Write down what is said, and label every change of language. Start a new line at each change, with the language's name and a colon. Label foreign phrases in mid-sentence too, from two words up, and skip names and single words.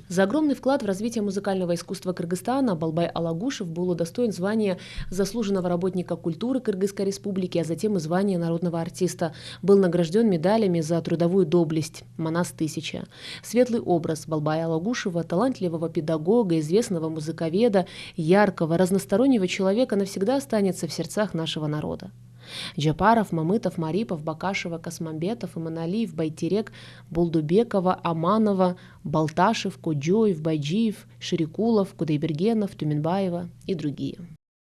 Russian: За огромный вклад в развитие музыкального искусства Кыргызстана Балбай Алагушев был удостоен звания заслуженного работника культуры Кыргызской республики, а затем и звания народного артиста. Был награжден медалями за трудовую доблесть «Манас-1000». Светлый образ Балбая Алагушева, талантливого педагога, известного музыковеда, яркого, разностороннего человека навсегда останется в сердцах нашего народа. Джапаров, Мамытов, Марипов, Бакашева, Космамбетов, Иманалиев, Байтерек, Болдубекова, Аманова, Балташев, Коджоев, Байджиев, Ширикулов, Кудайбергенов, Тюменбаева и другие.